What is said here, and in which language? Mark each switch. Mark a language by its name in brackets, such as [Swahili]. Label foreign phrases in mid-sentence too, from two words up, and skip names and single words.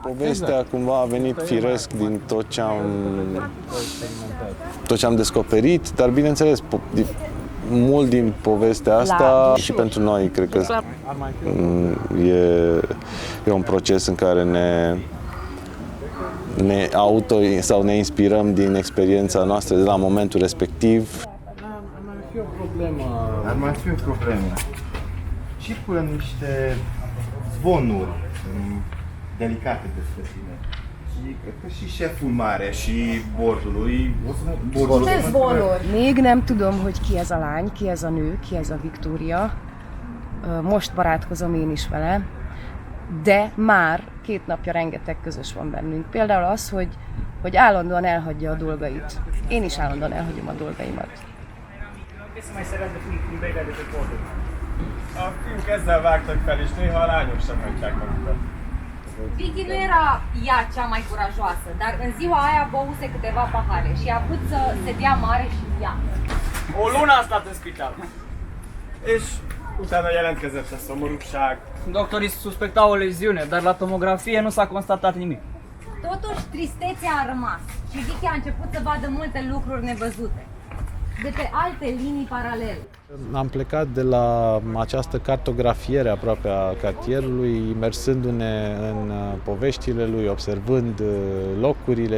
[Romanian] Povestea cumva a venit firesc din tot ce am descoperit, dar bineînțeles, mult din povestea asta și pentru noi cred că e un proces în care ne inspirăm din experiența noastră de la momentul respectiv. Ar mai fi o problemă. Circulă niște zvonuri delicate despre tine. Și cred că și șeful mare și bordului. Ce zvonuri? [Hungarian] Még nem tudom, hogy ki ez a lány, ki ez a nő, ki ez a Viktória. Most barátkozom én is vele. De már 2 napja rengeteg közös van bennünk. Például az, hogy állandóan elhagyja a dolgait. Én is állandóan elhagyom a dolgaimat. A fiúk ezzel vágtak fel, és néha a lányok sem hagyják magukat. [Romanian] Vicky nu era ea cea mai curajoasă, dar în ziua aia băuse câteva pahare și a putut să se dea mare și ia. O lună a stat în spital. [Hungarian] És utána jelentkezett a szomorúság. [Romanian] Doctorii suspectau o leziune, dar la tomografie nu s-a constatat nimic. Totuși, tristețea a rămas și Vicky a început să vadă multe lucruri nevăzute, de pe alte linii paralele. Am plecat de la această cartografiere aproape a cartierului, imersându-ne în poveștile lui, observând locurile